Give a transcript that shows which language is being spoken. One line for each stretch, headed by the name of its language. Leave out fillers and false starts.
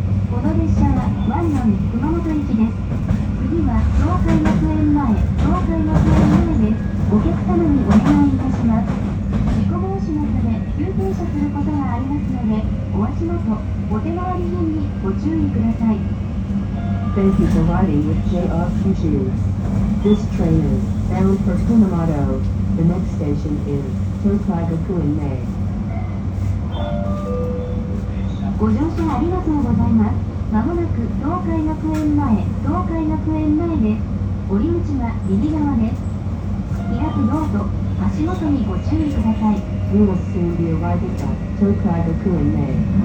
Japanese: この列車はワンナム熊本行きです。次は東海学園前、東海学園前です。お客様にお願いいたします。事故防止のため急停車することがありますので、お足元、お手回り品にご注意ください。
English: Thank you for riding with JR Kyushu. This train is bound for Kumamoto. The next station is Tokai Gakuen-mei.
Japanese: ご乗車ありがとうございます。まもなく東海学園前、東海学園前です。降り口は右側です。開くドアと足元にご注意ください。
English: We will soon be arriving at Tokai Gakuen-mei.